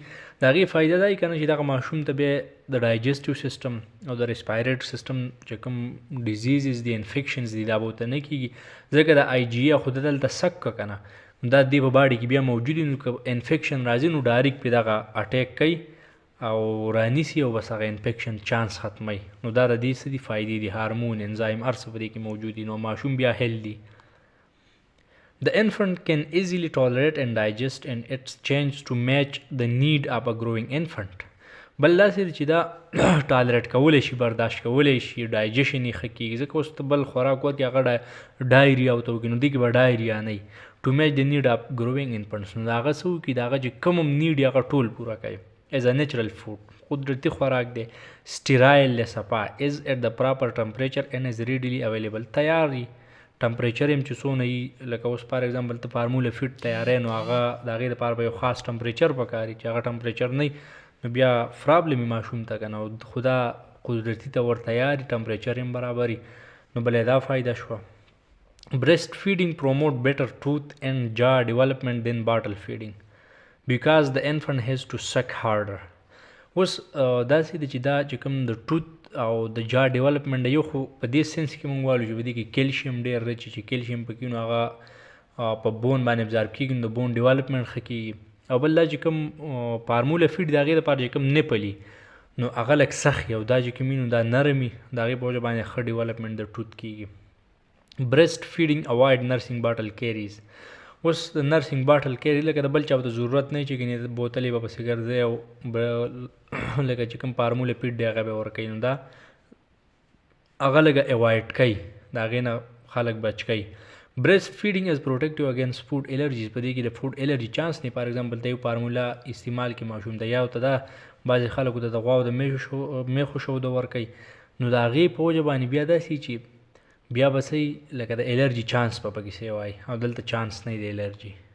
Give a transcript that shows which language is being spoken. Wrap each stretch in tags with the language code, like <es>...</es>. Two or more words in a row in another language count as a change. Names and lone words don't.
<ps>د هغې فایده دا یي که نه چې دغه ماشوم ته بیا د</ps> <en>digestive system</en> <ps>او د</ps> <en>respirate system</en> <ps>چې کوم ډیزیزز دي، انفیکشنز دي، دا به ورته نه کېږي، ځکه د آی جي ای خو دلته سک که نه، دا دې په باډي کې بیا موجود وي، نو که انفیکشن راځي نو ډایرکټ پې دغه اټیک کوي او رانیسي او بس هغه انفیکشن چانس ختموي. نو دا د دې څه دي فایدې دي، هارمون، انزایم، هر څه په دې کې موجود دي، نو ماشوم بیا هیلدي.</ps> <en>The infant can easily tolerate and digest and it's changed to match the need of a growing infant.</en> <ps>بل داسې چې دا ټالریټ کولی شي، برداشت کولی شي، ډایجیشن یې ښه کېږي. ځکه اوس ته بل خوراک ورکړي هغه ډایریا ورته وکړي، نو دې کې به ډایریا نه وي.</ps> <en>to match the need of growing infants,</en> <ps>نو د هغه څه وکړي، د هغه چې کوم هم نیډ هغه ټول پوره کوي.</ps> <en>is a natural food,</en> <ps>قدرتي خوراک دی. سټیرایل دی، صفا.</ps> <en>is at the proper temperature and is readily available,</en> <ps>تیار وي. ټمپریچر هم چې څونه وي، لکه اوس</ps> <en>for example</en> <ps>ته</ps> <en>formula feed</en> <ps>تیارې، نو هغه د هغې دپاره به یو خاص ټمپریچر پکار وي، چې هغه ټمپریچر نه وي نو بیا پرابلم یې ماشوم ته که نه. خو دا قدرتي ته ور تیار وي، ټمپریچر هم برابر وي، نو بله دا فایده شوه.</ps> <en>breast feeding promote better tooth and jaw development than bottle feeding because the infant has to suck harder.</en> <ps>اوس داسې دی چې دا چې کوم د ټوت او د جا ډیولپمنټ یو، خو په دې سنس کې مونږ وایو چې په دې کې کیلشیم ډېر رچ، چې کیلشیم پکې نو هغه په بون باندې ابزارب کېږي، نو د</ps> <en>bone development</en> <ps>ښه کېږي. او بل دا چې کوم</ps> <en>formula feed</en> <ps>د هغې دپاره چې کوم نپلي، نو هغه لږ سخت وي، او دا چې کوم وي نو دا نرم وي، د هغې په وجه باندې ښه ډیولپمنټ د ټوت کېږي.</ps> <en>breast feeding avoid nursing bottle carries.</en> <ps>اوس د</ps> <en>nursing bottle carry</en> <ps>لکه د بل چا ته ضرورت نه چې ګنې بوتلې به پسې ګرځي او لکه چې کوم</ps> <en>formula feed</en> <ps>دی هغه به ورکوي، نو دا هغه لږه اوایډ کوي، د هغې نه خلک بچ کوي.</ps> <en>breast feeding is protective against food allergies.</en> <ps>په دې کې د</ps> <en>food allergy</en> <ps>چانس نه،</ps> <en>for example</en> <ps>ته یو فارموله استعمال کې ماشوم ته یا ورته دا بعضې خلکو ته د غواو د میخو شودو ورکوي، نو د هغې په وجه باندې بیا داسې چې بیا به صحیح لکه د الرجي چانس به پکې سوی وای، او دلته چانس نه دی د الرجي.</ps>